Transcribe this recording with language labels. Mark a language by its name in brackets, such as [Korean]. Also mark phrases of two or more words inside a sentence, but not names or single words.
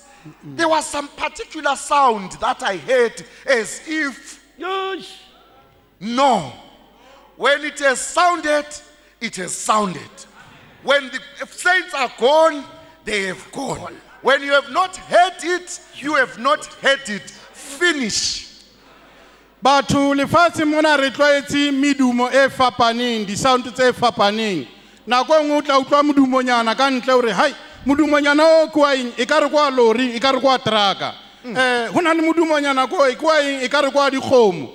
[English] There was some particular sound that I heard as if. No. When it has sounded, it has sounded. When the saints are gone, they have gone. When you have not heard it, you have not heard it. Finish. [Southern Sotho] Batho lefatshe mona re tlwaetse medumo e fapaneng, di sound tse fapaneng. Nako e nngwe o tla utlwa modumonyana ka ntle hore hai modumonyana o kwa eng e ka re kwa lori e ka re kwa traka. Ho na le modumonyana ko e kwa eng e ka re kwa dikgomo.